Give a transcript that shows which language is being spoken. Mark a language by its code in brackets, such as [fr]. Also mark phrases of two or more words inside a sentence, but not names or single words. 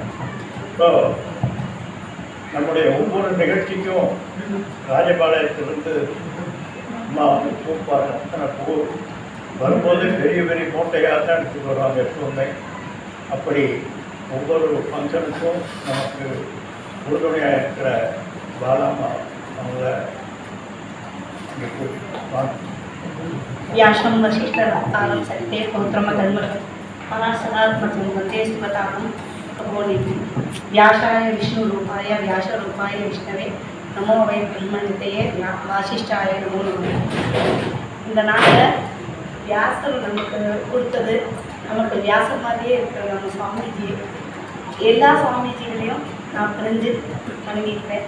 [ta] இப்போ நம்முடைய ஒவ்வொரு நிகழ்ச்சிக்கும் ராஜபாளையத்திலிருந்து அம்மா வந்து பூப்பாங்க. அத்தனை பூ வரும்போது பெரிய பெரிய மூட்டையாக தான் எடுத்துட்டு வருவாங்க எப்பவுமே. அப்படி ஒவ்வொரு ஃபங்க்ஷனுக்கும் நமக்கு உறுதுணையாக இருக்கிற பாலாமா அவங்கள இங்கே கூட்டிட்டு [sa] व्यासं वसिष्ठरत्तारं सरिते पौत्रमधर्मः पराशरात्मकं वन्दे सुमतां प्रबोधिनीं व्यासाय विष्णुरूपाय व्यासरूपाय विष्णवे नमो वै ब्रह्मनिधये वासिष्ठाय नमो नमः. [ta] இந்த நாளில் வியாசர் நமக்கு கொடுத்தது, நமக்கு வியாசர் மாதிரியே இருக்கிற நம்ம சுவாமிஜி, எல்லா சுவாமிஜிகளையும் நான் பிரிஞ்சு வணங்கிக்கிறேன்.